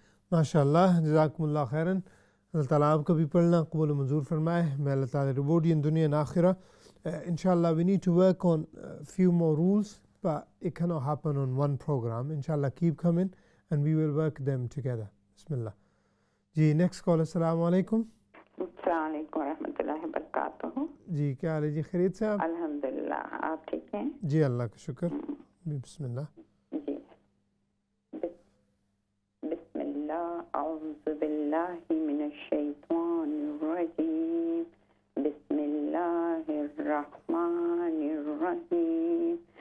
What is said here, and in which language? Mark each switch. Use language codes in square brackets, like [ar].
[ur] ماشاء اللہ، جزاکم اللہ خیراً، اللہ تعالیٰ آپ کا بھی پڑھنا قبول و منظور فرمائے۔ میں اللہ تعالیٰ [en] reward you in dunya and akhirah. Inshallah we need to work on a few more rules, but it cannot happen on one program. Inshallah keep coming and we will work them together. [ur] Bismillah. جی next call. السلام علیکم۔ السلام علیکم ورحمۃ اللہ وبرکاتہ۔ جی کیا حال ہے جی، خیریت سے آپ؟ الحمدللہ، آپ ٹھیک ہیں؟ جی اللہ کا شکر۔ بسم اللہ۔ [ar] جی بسم اللہ، اعوذ باللہ من الشیطان الرجیم، بسم اللہ الرحمن الرحیم۔